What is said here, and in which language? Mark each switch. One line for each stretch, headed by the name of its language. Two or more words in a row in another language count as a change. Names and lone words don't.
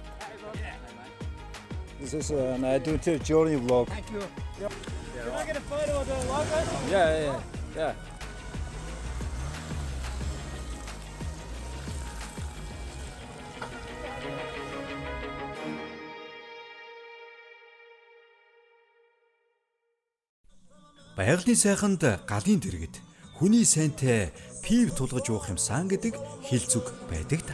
English: This is an adventure journey vlog. Thank you. Can I get a photo of the logo? Yeah.
Mongolian: Байгалийн сайханд галын дэргэд хүний сайнтай пив тулгаж уух юмсан гэдэг хэл зүг байдаг та.